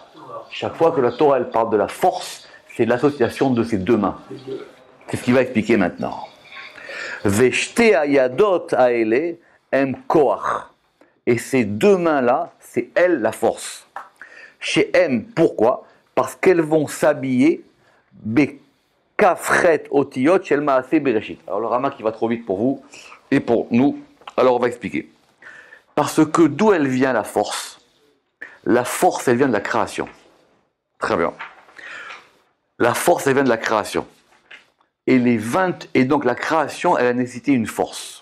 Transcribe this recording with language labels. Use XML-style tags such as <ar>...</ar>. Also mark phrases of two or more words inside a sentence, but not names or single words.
<fr>Chaque fois que la Torah elle parle de la force, c'est l'association de ces deux mains. C'est ce qu'il va expliquer maintenant.</fr> <he>Veshte ayadot aele em koach.</he> <fr>Et ces deux mains-là, c'est elle la force. Chez M, pourquoi? Parce qu'elles vont s'habiller</fr> <he>bekafret otiyot shel maaseh bereshit.</he> <fr>Alors le Rama qui va trop vite pour vous et pour nous, alors on va expliquer. Parce que d'où elle vient la force? La force, elle vient de la création. Très bien. La force, elle vient de la création. Et donc la création, elle a nécessité une force.</fr>